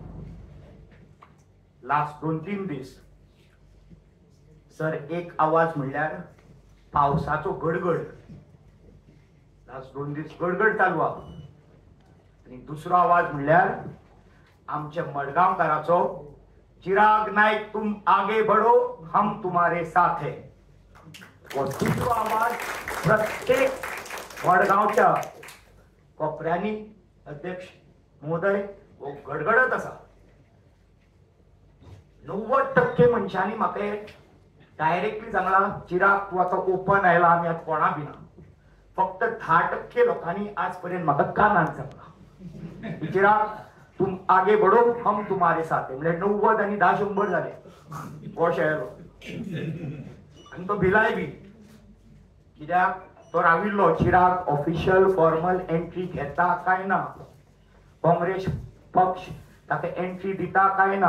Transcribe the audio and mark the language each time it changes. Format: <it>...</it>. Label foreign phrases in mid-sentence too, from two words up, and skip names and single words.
<kok>लास्ट 2-3 दीस सर, एक आवाज म्हणल्यार पावसाचो गडगड. लास्ट 2 दीस गडगड चालू आहा. आणि दुसरो आवाज म्हणल्यार आमच्या मडगांवकाराचो, चिराग नायक</kok> <hi>तुम आगे बढ़ो हम तुम्हारे साथ है.</hi> <kok>वो दुसरो आवाज प्रत्येक मडगांवच्या कोपऱ्यांनी अध्यक्ष महोदय वो गडगडत आसा. 90% मनशांनी म्हाका डायरेक्टली सांगला, चिराग तू आता ओपन आयला, आमी आतां कोणा भिना. फक्त 10% लोकांनी आज पर्यंत म्हाका कानान सांगला,</kok> <hi>चिराग तुम आगे बढ़ो हम तुम्हारे साथ है.</hi> <kok>म्हणजे 90 आणि 10 100 जाले गोशायलो. आणि तो भिलाय बी, कित्याक तो राविल्लो चिराग</kok> <en>official formal entry</en> <kok>घेता काय ना, काँग्रेस पक्ष ताका एंट्री दिता काय ना.</kok>